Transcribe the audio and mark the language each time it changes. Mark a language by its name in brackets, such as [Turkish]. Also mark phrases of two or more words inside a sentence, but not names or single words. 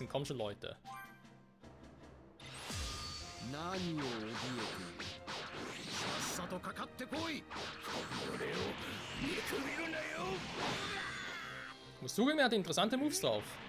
[German] Komm schon, Leute. [Japanese] 何を怯えている。さっさとかかってこい。俺を見くびるなよ。 [German] Ich muss zugeben, er hat interessante Moves drauf.